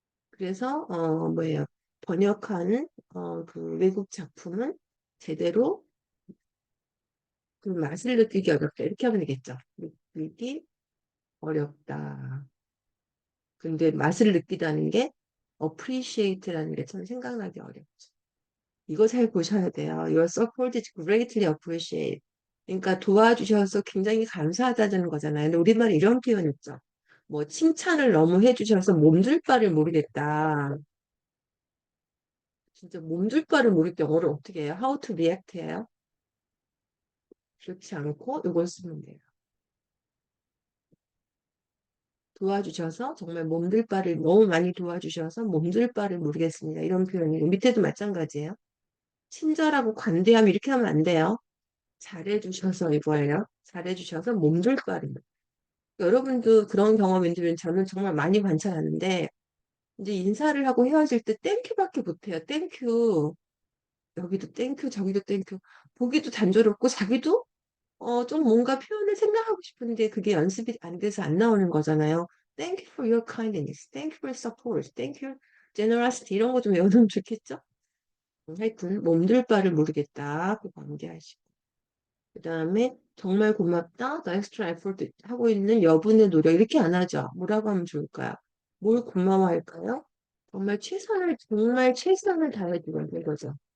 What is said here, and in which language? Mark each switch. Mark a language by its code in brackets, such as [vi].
[ko] 그래서 뭐예요? 번역하는 그 외국 작품은 제대로 그 맛을 느끼기 어렵다. 이렇게 하면 되겠죠. 느끼기 어렵다. 근데 맛을 느끼다는 게 appreciate라는 게 참 생각나기 어렵죠. 이거 잘 보셔야 돼요. [en] Your support is greatly appreciated. [ko] 그러니까 도와주셔서 굉장히 감사하다는 거잖아요. 근데 우리말에 이런 표현 있죠. 뭐 칭찬을 너무 해주셔서 몸둘 바를 모르겠다. 진짜 몸둘 바를 모를 때 영어를 어떻게 해요? [en] How to react 해요? [ko] 그렇지 않고 이걸 쓰면 돼요. 도와주셔서 정말 몸둘 바를 너무 많이 도와주셔서 몸둘 바를 모르겠습니다. 이런 표현이고 밑에도 마찬가지예요. 친절하고 관대함 이렇게 하면 안 돼요. 잘해주셔서 이거예요. 잘해주셔서 몸둘 바를. 여러분도 그런 경험 있으면 저는 정말 많이 관찰하는데 이제 인사를 하고 헤어질 때 땡큐밖에 못해요. 땡큐. 여기도 땡큐, 저기도 땡큐. 보기도 단조롭고 자기도 좀 뭔가 표현을 생각하고 싶은데 그게 연습이 안 돼서 안 나오는 거잖아요. [en] Thank you for your kindness. Thank you for your support. Thank you, generosity. [ko] 이런 거 좀 외우면 좋겠죠? 하여튼 몸둘 바를 모르겠다. 그거 암기하시고. 그 다음에 정말 고맙다. 나 extra effort 하고 있는 여분의 노력. 이렇게 안 하죠. 뭐라고 하면 좋을까요? 뭘 고마워할까요? 정말 최선을 다해주는 거죠.